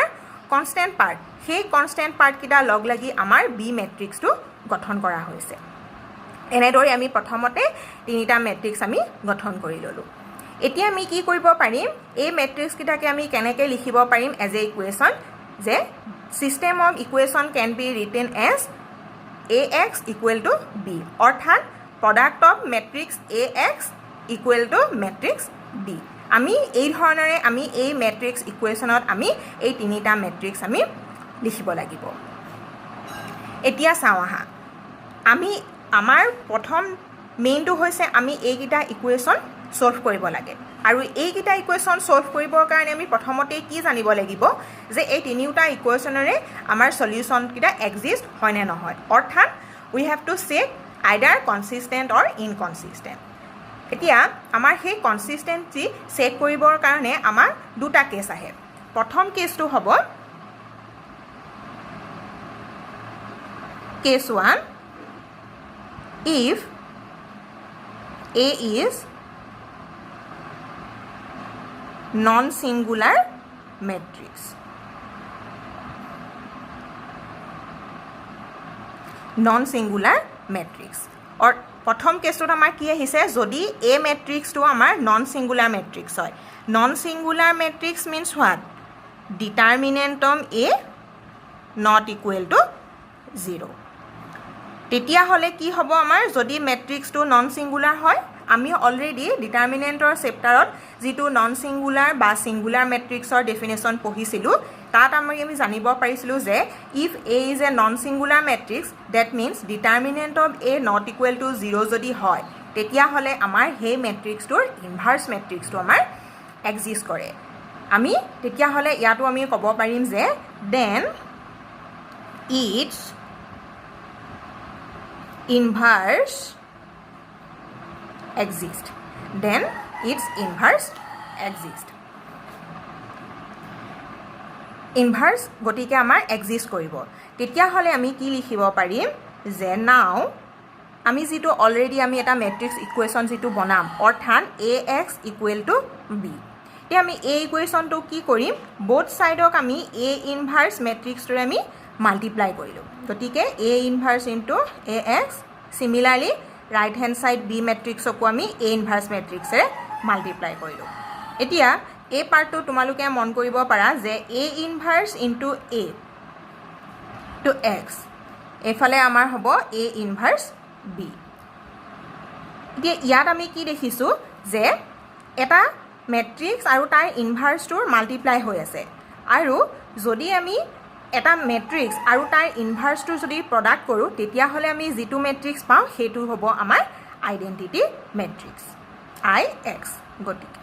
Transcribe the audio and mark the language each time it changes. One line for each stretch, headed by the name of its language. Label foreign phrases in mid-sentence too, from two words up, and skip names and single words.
Assamese: কনষ্টেন্ট পাৰ্ট সেই কনষ্টেন্ট পাৰ্ট কেইটা লগ লাগি আমাৰ b মেট্ৰিক্সটো গঠন কৰা হৈছে এনেদৰে আমি প্ৰথমতে তিনিটা মেট্ৰিক্স আমি গঠন কৰি ললো এতিয়া আমি কি কৰিব পাৰিম এই মেট্ৰিক্স কেইটাকে আমি কেনেকৈ লিখিব পাৰিম
English: as a equation
Assamese: যে
English: system of equation can be written as ax equal to b
Assamese: অৰ্থাৎ
English: product of matrix ax equal to
Assamese: মেট্ৰিক্স b আমি এই ধৰণৰে আমি এই মেট্ৰিক্স ইকুৱেশ্যনত আমি এই তিনিটা মেট্ৰিক্স আমি লিখিব লাগিব এতিয়া চাওঁ আহা আমি আমাৰ প্ৰথম মেইনটো হৈছে আমি এইকেইটা ইকুৱেশ্যন সলভ কৰিব লাগে আৰু এইকেইটা ইকুৱেশ্যন সলভ কৰিবৰ কাৰণে আমি প্ৰথমতে কি জানিব লাগিব যে এই তিনিটা ইকুৱেশ্যনৰে আমাৰ সলিউশ্যন কিটা এক্সিষ্ট হয় নে নহয় অৰ্থাৎ
English: we have to check either consistent or inconsistent
Assamese: এতিয়া আমাৰ সেই কনসিস্টেন্সি চেক কৰিবৰ কাৰণে আমাৰ দুটা কেছ আহে প্ৰথম কেছটো হ'ব কেছ 1
English: if a is non-singular matrix non-singular matrix or
Assamese: প্ৰথম কেছটোত আমাৰ কি আহিছে যদি a মেট্ৰিক্সটো আমাৰ
English: non-singular matrix
Assamese: হয়
English: non-singular matrix means what determinant of a not equal to 0
Assamese: তেতিয়া হলে কি হ'ব আমাৰ যদি মেট্ৰিক্সটো
English: non singular
Assamese: হয় আমি অলৰেডি ডিটাৰমিনেন্টৰ চেপ্টাৰত যেটো
English: non singular
Assamese: বা সিঙ্গুলাৰ মেট্ৰিক্সৰ ডেফিনেশন পঢ়িছিলো তাত আমি জানিব পাৰিছিলো যে
English: if a is a non singular matrix that means determinant of a not equal to 0
Assamese: যদি হয় তেতিয়া হলে আমাৰ হে মেট্ৰিক্সটোৰ ইনভাৰ্স মেট্ৰিক্সটো আমাৰ এক্সিষ্ট কৰে আমি তেতিয়া হলে ইয়াটো আমি ক'ব পাৰিম যে
English: then its inverse exist then its inverse exist inverse
Assamese: গতিকে আমাৰ
English: exist
Assamese: কৰিব তেতিয়া হলে আমি কি লিখিব পাৰিম যে now আমি যেটো অলৰেডি আমি এটা মেট্ৰিক্স ইকুৱেশ্যন যেটো বনাম অৰ্থাৎ
English: ax equal to b
Assamese: এতিয়া আমি এই ইকুৱেশ্যনটো কি কৰিম both সাইডক আমি a ইনভাৰ্স মেট্ৰিক্সটোৰে আমি মাল্টিপ্লাই কৰিলো গতিকে
English: a inverse into ax similarly right hand side
Assamese: b মেট্ৰিক্সকো আমি a ইনভাৰ্স মেট্ৰিক্সৰে মাল্টিপ্লাই কৰিলো এতিয়া এই পাৰ্টটো তোমালোকে মন কৰিব পাৰা যে
English: a inverse into a to x
Assamese: এফালে আমাৰ হ'ব
English: a inverse b
Assamese: এতিয়া ইয়াত আমি কি দেখিছো যে এটা মেট্ৰিক্স আৰু তাৰ ইনভাৰ্সটোৰ মাল্টিপ্লাই হৈ আছে আৰু যদি আমি এটা মেট্ৰিক্স আৰু তাৰ ইনভাৰ্সটো যদি প্ৰডাক্ট কৰো তেতিয়া হলে আমি যেটো মেট্ৰিক্স পাও হেতু হ'ব আমাৰ
English: identity matrix ix
Assamese: গতিকে